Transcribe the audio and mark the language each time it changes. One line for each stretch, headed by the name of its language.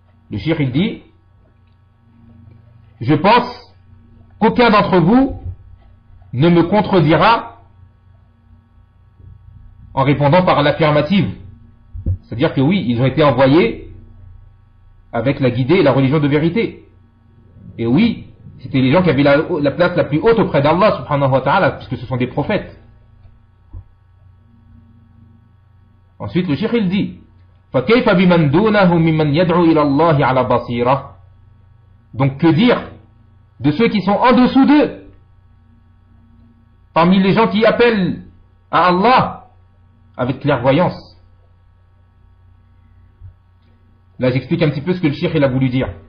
French: Le cheikh il dit, je pense qu'aucun d'entre vous ne me contredira en répondant par l'affirmative. C'est-à-dire que oui, ils ont été envoyés avec la guidée et la religion de vérité. Et oui, c'était les gens qui avaient la place la plus haute auprès d'Allah subhanahu wa ta'ala, puisque ce sont des prophètes. Ensuite, le cheikh il dit,
Arabic: فَكَيْفَ بِمَنْ دُونَهُمْ مِمَنْ يَدْعُوا إِلَى اللَّهِ عَلَى بَصِيرَةٍ.
French: Donc que dire de ceux qui sont en dessous d'eux, parmi les gens qui appellent à Allah avec clairvoyance. Là, j'explique un petit peu ce que le cheikh il a voulu dire.